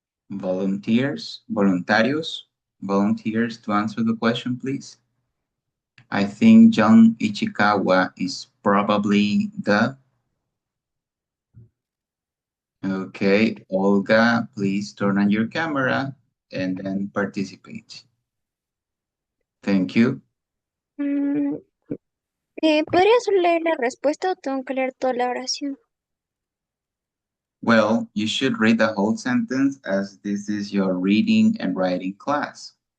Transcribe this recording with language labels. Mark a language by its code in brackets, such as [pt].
[en] Volunteers? [es] Voluntarios? [en] Volunteers to answer the question, please. I think John Ichikawa is probably the. Okay, Olga, please turn on your camera and then participate. Thank you. [es] Mm, ¿Podrías leer la respuesta o tengo que leer toda la oración? [en] Well, you should read the whole sentence as this is your reading and writing class.